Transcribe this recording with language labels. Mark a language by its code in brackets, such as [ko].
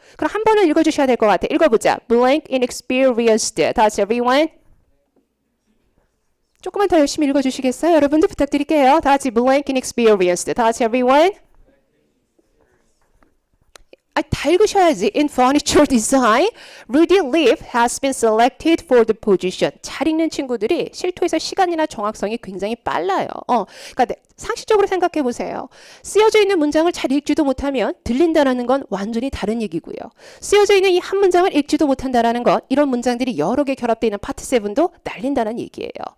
[ko] 그럼 한 번은 읽어주셔야 될 것 같아. 읽어보자. [en] blank inexperienced. [ko] 다 같이 everyone. 조금만 더 열심히 읽어주시겠어요? 여러분들 부탁드릴게요. 다 같이 [en] blank inexperienced. [ko] 다 같이 everyone. 다 읽으셔야지. [en] In furniture design, Rudy Leaf has been selected for the position. [ko] 잘 읽는 친구들이 실토에서 시간이나 정확성이 굉장히 빨라요. 그러니까 상식적으로 생각해 보세요. 쓰여져 있는 문장을 잘 읽지도 못하면 들린다라는 건 완전히 다른 얘기고요. 쓰여져 있는 이 한 문장을 읽지도 못한다라는 건 이런 문장들이 여러 개 결합되어 있는 파트 7도 날린다는 얘기예요.